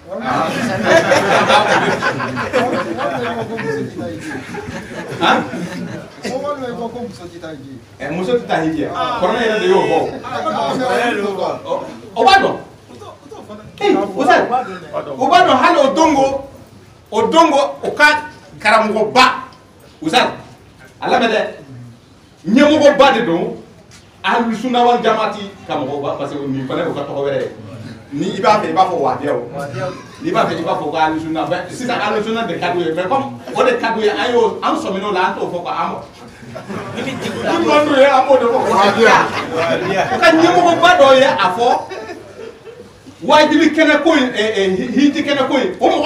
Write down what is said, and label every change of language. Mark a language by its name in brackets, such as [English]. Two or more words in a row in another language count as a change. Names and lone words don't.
[Bambara] Muso tɛ taa hiji kɔrɔnɛ yɛrɛ de y'o fɔ o b'a dɔn o b'a dɔn hali o dongo o ka karamɔgɔba Uzal a lamɛn dɛ ɲɛmɔgɔba de don [Arabic] أهل السنة والجماعة [Bambara] ka mɔgɔba [French] parce que [Bambara] nin fana o ka tɔgɔ wɛrɛ ye ni i b'a fɛ i b'a fɔ wahabiya o n'i b'a fɛ i b'a fɔ ko [Arabic] أهل السنة [Bambara] sisan [Arabic] أهل السنة [Bambara] de ka d'u ye [French] mais comme [Bambara] o de ka d'u ye an sɔmin'o la an t'o fɔ quoi an ye an b'o de fɔ wahabiya o ka ɲɛmɔgɔba dɔ ye a fɔ wajibi kɛnɛ ko in hiji kɛnɛ ko in o